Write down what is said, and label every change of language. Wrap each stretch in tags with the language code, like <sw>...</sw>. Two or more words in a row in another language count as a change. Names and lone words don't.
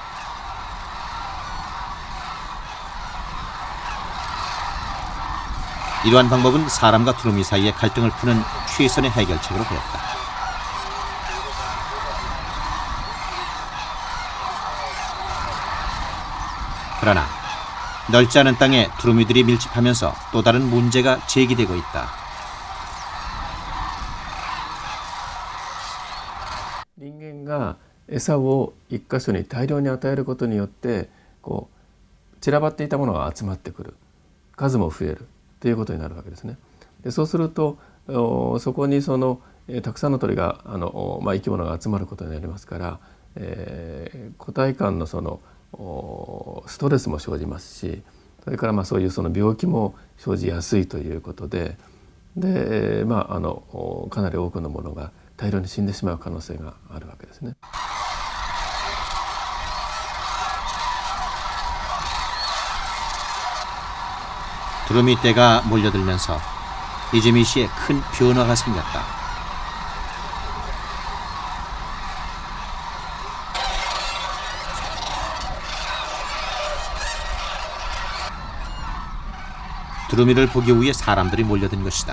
<ko>이러한 방법은 사람과 두루미 사이의 갈등을 푸는 최선의 해결책으로 보였다. 그러나 넓지 않은 땅에 두루미들이 밀집하면서 또 다른 문제가 제기되고 있다.</ko> <ja>人間が餌を一箇所に大量に与えることによってこう散らばっていたものが集まってくる数も増えるということになるわけですね。でそうするとそこにたくさんの鳥が生き物が集まることになりますから、個体間のストレスも生じますしそれからそういう病気も生じやすいということでかなり多くのものが大量に死んでしまう可能性があるわけですね。</ja> <ko>두루미 떼가 몰려들면서 이재미 씨에 큰 변화가 생겼다. 두루미를 보기 위해 사람들이 몰려든 것이다.</ko>